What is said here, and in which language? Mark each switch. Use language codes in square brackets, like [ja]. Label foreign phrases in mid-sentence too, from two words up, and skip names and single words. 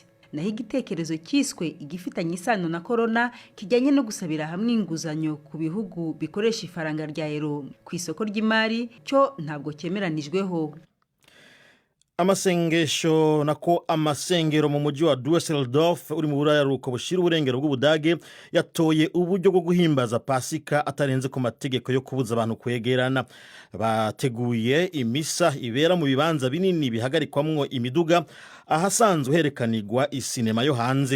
[rw] Naho igitekerezo cyiswe igifitanye isano na corona kijyanye no gusabira hamwe inguzanyo ku bihugu bikoresha ifaranga rya euro ku isoko ry'imari cyo ntabwo cyemeranijweho. [rn] Amasengesho nako amasengero mu mujyi wa Düsseldorf uri mu buraruko bushira uburengero bw'Ubudage yatoye uburyo bwo guhimbaza Pasika atarenze ku mategeko yo kubuza abantu kwegerana. Bateguye imisa ibera mu bibanza binini bihagarikwamwo imiduga ahasanzwe herekanirwa isinema yo hanze.